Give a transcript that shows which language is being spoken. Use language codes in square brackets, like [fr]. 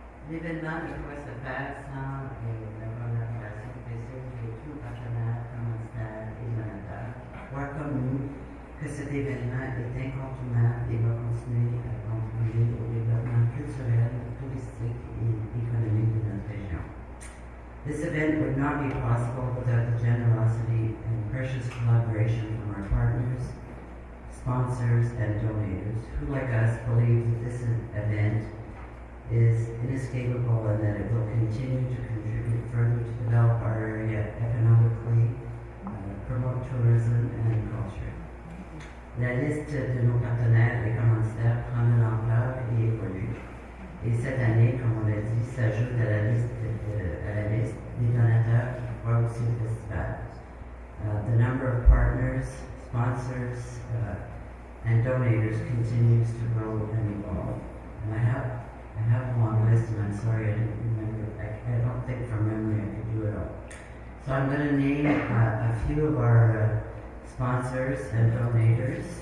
[fr] L'événement est quoi se faire sans la collaboration précieuse de tous nos partenaires, commanditaires et donateurs. Croire comme nous que cet événement est incontournable et va continuer à contribuer au développement culturel, touristique et économique de notre région. [en] This event would not be possible without the generosity and precious collaboration from our partners, sponsors, and donators who, like us, believe that this event is inescapable and that it will continue to contribute further to develop our area economically, promote tourism and culture. [fr] La liste de nos partenaires et commanditaires prend de l'ampleur et évolue. Et cette année, comme on l'a dit, s'ajoute à la liste des donateurs qui croient aussi au festival. [en] The number of partners, sponsors, and donators continues to grow and evolve. And I have a long list, and I'm sorry I didn't remember. I don't think from memory I could do it all. So I'm going to name a few of our sponsors and donators.